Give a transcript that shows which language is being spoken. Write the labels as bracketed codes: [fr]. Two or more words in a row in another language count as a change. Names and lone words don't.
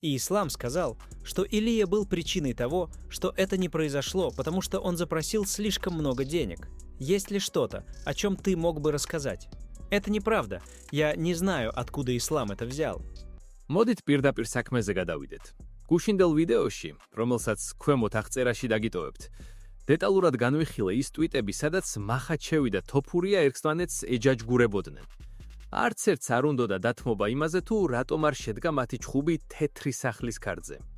[ru] И ислам сказал, что Илия был причиной того, что это не произошло, потому что он запросил слишком много денег. Есть ли что-то, о чем ты мог бы рассказать? Это неправда. Я не знаю, откуда ислам это взял. [ka] მოდით პირდაპირ საქმეზე გადავიდეთ. გუშინდელ ვიდეოში, რომელსაც ქვემოთ აღწერაში დაგიტოვებთ, დეტალურად განვიხილე ის ტვიტები, სადაც მახაჩევი და თოფურია ერთმანეთს ეჯაჯგურებოდნენ. არც ერთს არ უნდოდა დათმობა იმაზე, თუ რატომ არ შედგა მათი ჩხუბი თეთრი სახლის ქარდზე.